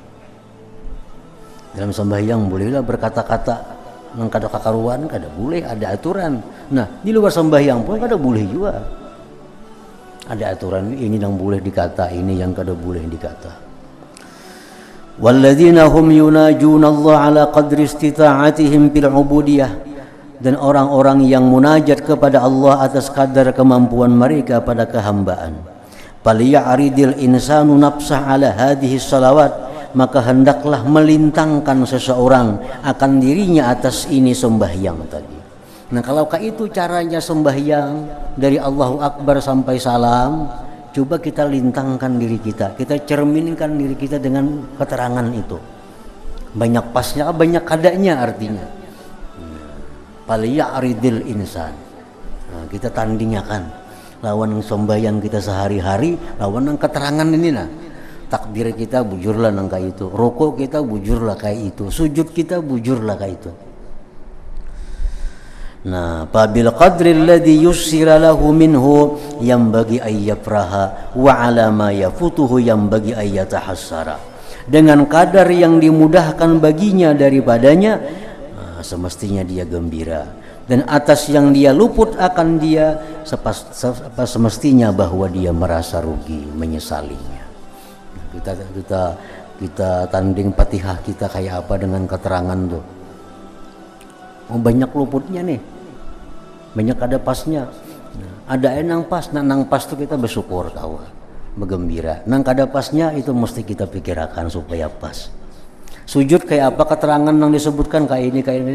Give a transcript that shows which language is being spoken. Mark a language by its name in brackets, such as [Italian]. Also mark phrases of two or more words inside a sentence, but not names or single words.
[Banjar] Dalam sembahyang bolehlah berkata-kata nang kada kakaruan, kada boleh, ada aturan. Nah, di luar sembahyang pun kada boleh juga. Ada aturan, ini yang boleh dikata, ini yang kada boleh dikata. [Arabic] والذين هم يناجون الله على قدر استطاعتهم بالعبودية, [Indonesian] dan orang-orang yang munajat kepada Allah atas kadar kemampuan mereka pada kehambaan. [Arabic] فليعرض الإنسان نفسه على هذه الصلوات, [Indonesian] maka hendaklah melintangkan seseorang akan dirinya atas ini sembahyang tadi. Nah, kalau itu caranya sembahyang dari Allahu Akbar sampai salam, coba kita lintangkan diri kita cerminkan diri kita dengan keterangan itu. [Banjar] Banyak pasnya, banyak kadanya artinya. [Arabic] فليعرض الإنسان. [Banjar] Nah, kita tandingakan lawan sembahyang kita sehari-hari, lawan keterangan ini nah. Takbir kita bujurlah nang kayak itu, rukuk kita bujurlah kayak itu, sujud kita bujurlah kayak itu. Nah, [Arabic] بالقدر الذي يسر له منه ينبغي أن يفرح وعلى ما يفوته ينبغي أن يتحسر. [Indonesian] Dengan kadar yang dimudahkan baginya daripadanya, semestinya dia gembira, dan atas yang dia luput akan dia semestinya bahwa dia merasa rugi, menyesalinya. [Banjar] Kita tanding Fatihah kita kayak apa dengan keterangan tuh. Oh, banyak luputnya nih, banyak ada pasnya. Ada nang pas, nang pas tuh kita bersyukur tahu, bergembira. Nang kada pasnya itu mesti kita pikirkan supaya pas. [Indonesian] Sujud kayak apa, keterangan yang disebutkan kayak ini.